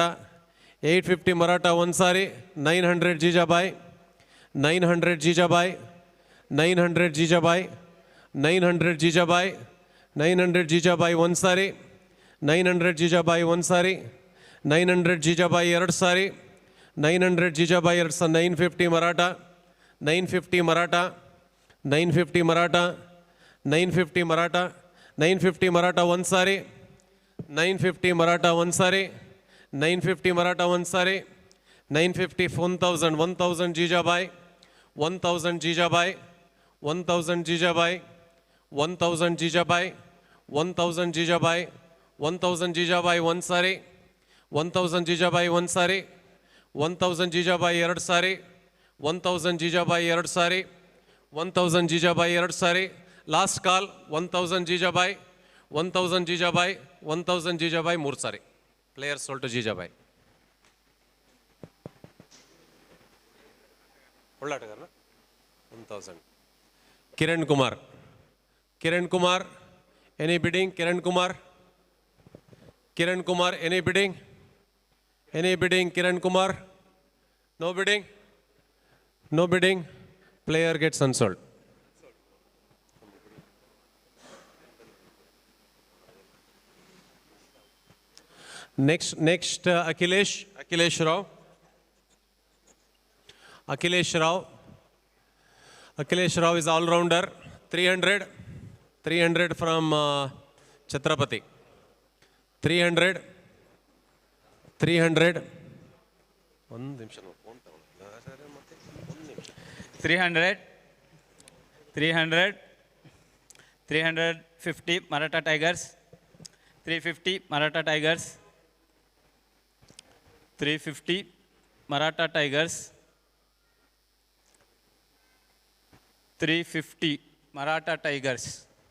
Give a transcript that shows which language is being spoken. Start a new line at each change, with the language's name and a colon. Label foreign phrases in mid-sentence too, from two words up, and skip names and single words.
English: 850 Maratha one sari, 900 Jijabai, 900 Jijabai, 900 Jijabai, 900 Jijabai, 900 Jijabai one sari, 900 Jijabai one sari, 900 Jijabai ಎರಡು sari, 900 Jijabai ಎರಡು sari, 950 Maratha, 950 Maratha, 950 Maratha, 950 Maratha, 950 Maratha one sari, 950 Maratha one sari, 950 Maratha one sari, 950, 1000, 1000 Jijabai, 1000 Jijabai, 1000 Jijabai, 1000 Jijabai, 1000 Jijabai, 1000 Jijabai one sari, 1000 Jijabai one sari, 1000 Jijabai ಎರಡು sari, 1000 Jijabai ಎರಡು sari, 1000 Jijabai ಎರಡು sari, last call 1000 Jijabai, 1000 Jijabai, 1000 Jijabai ಮೂರು sari. Players sold to Jijabai. ಒಳ್ಳಾಟಗಾರನ 1000. Kiran Kumar, Kiran Kumar, any bidding? Kiran Kumar, Kiran Kumar, any bidding? Any bidding? Kiran Kumar, no bidding, no bidding. Player gets unsold. Next Akhilesh Rao. Akhilesh Rao. Akhilesh Rao is all-rounder. 300 from Chhatrapati. 300.
Kannada: ಒಂದು ನಿಮಿಷ
English: 300, 300, 350 Maratha Tigers, 350 Maratha Tigers, 350 Maratha Tigers, 350 Maratha Tigers,